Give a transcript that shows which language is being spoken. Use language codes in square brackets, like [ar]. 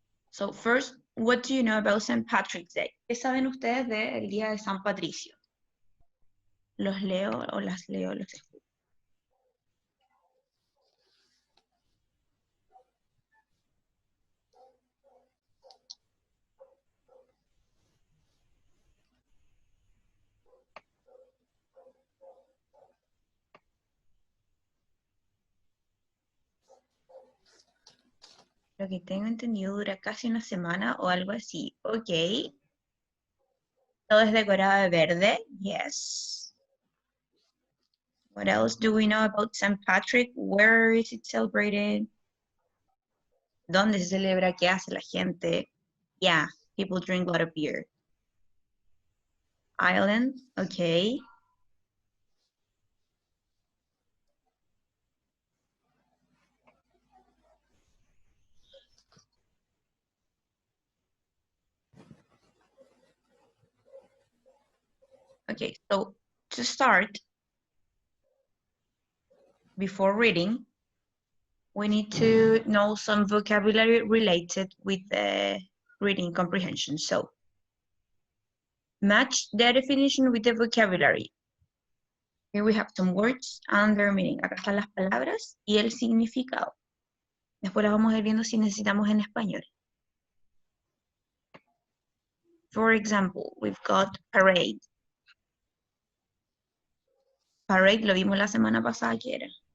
[en] So first, what do you know about St. Patrick's Day? [es] ¿Qué saben ustedes del Día de San Patricio? Los leo o las leo, los escucho. Lo que tengo entendido dura casi una semana o algo así. Ok. Todo es decorado de verde. [en] Yes. What else do we know about St. Patrick? Where is it celebrated? [es] ¿Dónde se celebra? ¿Qué hace la gente? [en] Yeah, people drink a lot of beer. Ireland, okay. Okay, so to start, before reading, we need to know some vocabulary related with the reading comprehension. So, match the definition with the vocabulary. Here we have some words and their meaning. [es] Acá están las palabras y el significado. Después las vamos a ir viendo si necesitamos en español. [en] For example, we've got parade. [es] Parade lo vimos la semana pasada, que era.